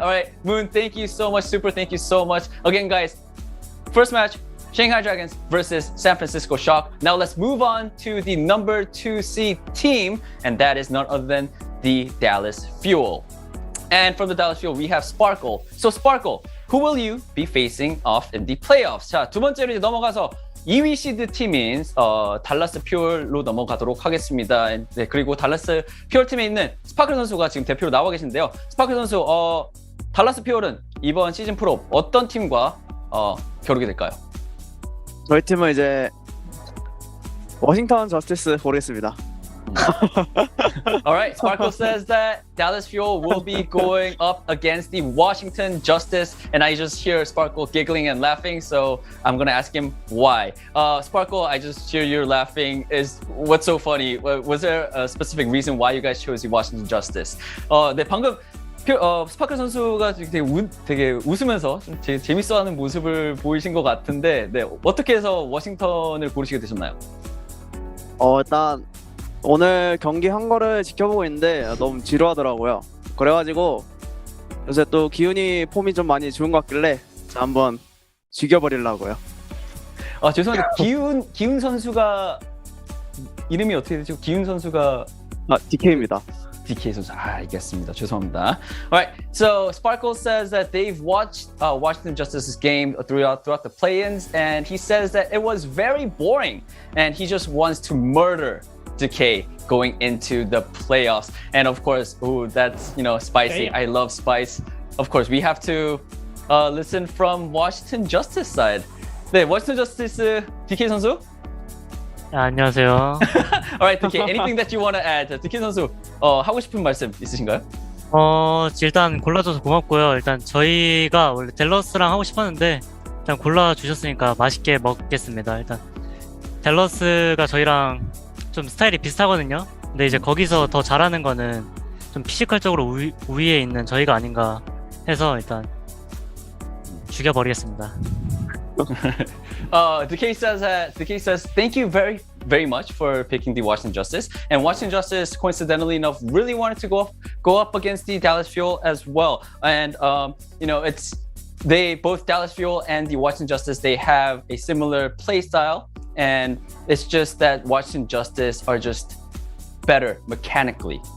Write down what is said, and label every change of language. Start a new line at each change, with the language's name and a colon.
English: All right, Moon, thank you so much. Super, thank you so much. Again, guys, first match, Shanghai Dragons versus San Francisco Shock. Now let's move on to the number 2 seed team, and that is none other than the Dallas Fuel. And from the Dallas Fuel, we have Sparkle. So Sparkle, who will you be facing off in the playoffs?
Korean: 자, 두 번째로 이제 넘어가서 2위 시드 팀인 달라스 퓨얼로 넘어가도록 하겠습니다. 네, 그리고 달라스 퓨얼 팀에 있는 스파클 선수가 지금 대표로 나와 계신데요. 스파클 선수, 달라스 퓨얼은 이번 시즌 프로 어떤 팀과 겨루게 될까요? 저희 팀은 이제 워싱턴 저스티스 고르겠습니다.
English: All right, Sparkle says that Dallas Fuel will be going up against the Washington Justice, and I just hear Sparkle giggling and laughing, so I'm gonna ask him why. Sparkle, I just hear you laughing. What's so funny? Was there a specific reason why you guys chose the Washington Justice?
Korean: 네, 방금 스파클 선수가 되게 웃으면서 좀 재밌어하는 모습을 보이신 것 같은데, 네, 어떻게 해서 워싱턴을 고르시게 되셨나요? 일단 오늘 경기 한 거를 지켜보고 있는데 너무 지루하더라고요. 그래가지고 요새 또 기훈이 폼이 좀 많이 좋은 것 같길래 한번 죽여버리려고요. 죄송한데 기훈 선수가 이름이 어떻게 되죠? 기훈 선수가 DK입니다. DK 선수. 알겠습니다. 죄송합니다.
English: Alright, so Sparkle says that they've watched Washington Justice's game throughout the play-ins, and he says that it was very boring, and he just wants to murder Decay going into the playoffs. And of course, that's spicy. I love spice. Of course, we have to listen from Washington Justice side.
Korean: 네, Washington Justice DK 선수. 안녕하세요.
English: Alright, DK. Anything that you want to add?
Korean: DK 선수, 하고 싶은 말씀 있으신가요? 일단 골라줘서 고맙고요. 일단 저희가 원래 댈러스랑 하고 싶었는데 일단 골라주셨으니까 맛있게 먹겠습니다. 일단 댈러스가 저희랑 좀 스타일이 비슷하거든요. 근데 이제 거기서 더 잘하는 거는 좀 피지컬적으로 우위에 있는 저희가 아닌가 해서 일단 죽여버리겠습니다.
English: The case says thank you very much for picking the Washington Justice, and Washington Justice, coincidentally enough, really wanted to go up against the Dallas Fuel as well. And both Dallas Fuel and the Washington Justice, they have a similar play style, and it's just that Washington Justice are just better mechanically.